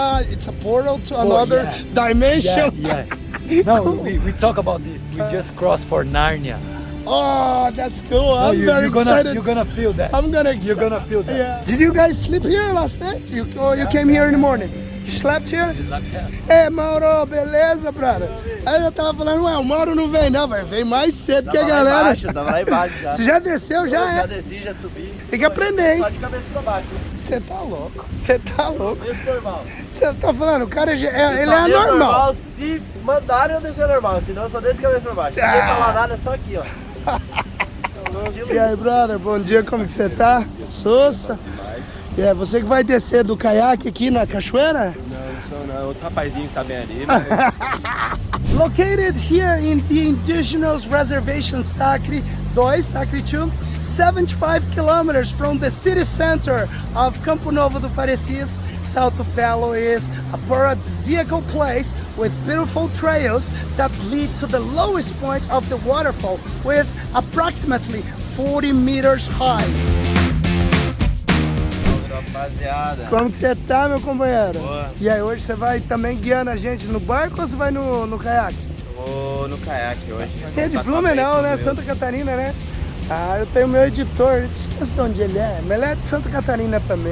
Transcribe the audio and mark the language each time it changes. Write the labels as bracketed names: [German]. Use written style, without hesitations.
[English] It's a portal to another dimension. Yeah. No, we talk about this. We just crossed for Narnia. Oh, that's cool. I'm very excited. You're gonna feel that. You're gonna feel that. Yeah. Did you guys sleep here last night? You came here in the morning? You slept here? Hey, Mauro, beleza, brother? [Portuguese] Aí eu tava falando, ué, o Mauro não vem não, vai vem mais cedo que a galera. Tava lá embaixo já. Você já desceu, já? Já desci, já subi. Tem que aprender, hein? Só de cabeça pra baixo. Você tá louco. Você tá louco. Isso normal. Você tá falando, o cara ele é normal. normal. Se mandarem eu descer normal, senão eu só desço de cabeça pra baixo. Não tem falar nada, só aqui, ó. E aí, brother, bom dia, como que você tá? Sousa? É você que vai descer do kayak aqui na cachoeira? Não, outro rapazinho que tá bem ali, mas... [English] Located here in the indigenous reservation Sacre II, Sacre II, 75 kilometers from the city center of Campo Novo do Parecis, Salto Belo is a paradisiacal place with beautiful trails that lead to the lowest point of the waterfall with approximately 40 meters high. [Portuguese] Rapaziada. Como que você tá, meu companheiro? Boa. E aí, hoje você vai também guiando a gente no barco ou você vai no caiaque? Vou no kayak hoje. Você é de Blumenau, né? Santa Catarina, né? Ah, eu tenho meu editor, eu esqueço de onde ele é, mas ele é de Santa Catarina também.